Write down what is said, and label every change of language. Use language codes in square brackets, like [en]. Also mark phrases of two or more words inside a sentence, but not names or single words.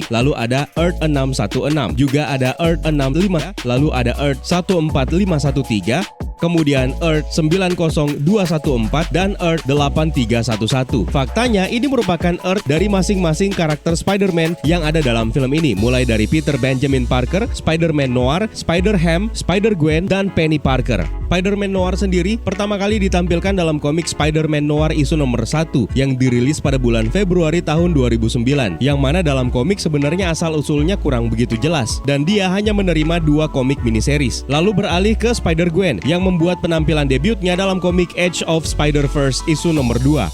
[id] Lalu ada Earth 616, juga ada Earth 65, lalu ada Earth 14513, kemudian Earth 90214 dan Earth 8311. Faktanya ini merupakan Earth dari masing-masing karakter Spider-Man yang ada dalam film ini, mulai dari Peter Benjamin Parker, Spider-Man Noir, Spider-Ham, Spider-Gwen, dan Penny Parker. Spider-Man Noir sendiri pertama kali ditampilkan dalam komik Spider-Man Noir isu nomor 1 yang dirilis pada bulan Februari tahun 2009, yang mana dalam komik sebenarnya asal-usulnya kurang begitu jelas dan dia hanya menerima 2 komik miniseries. Lalu beralih ke Spider-Gwen yang membuat penampilan debutnya dalam komik Edge of Spider-Verse isu nomor 2.